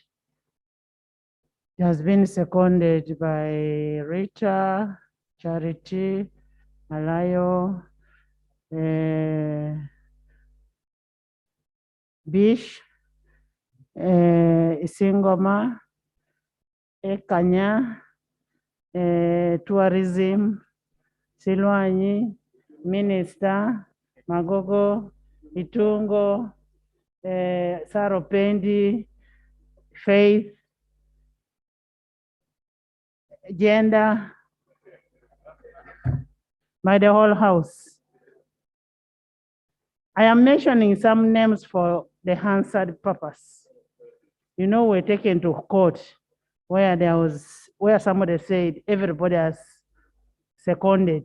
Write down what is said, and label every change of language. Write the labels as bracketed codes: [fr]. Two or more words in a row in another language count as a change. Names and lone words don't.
[en] It has been seconded by Rita, Charity, Alayo, Bish, Isingoma, Ekanya, Tourism, Silwanyi, Minister, Magogo, Itungo, Saropendi, Faith, Gender, by the whole house. I am mentioning some names for the Hansard purpose. You know, we're taken to court where somebody said everybody has seconded.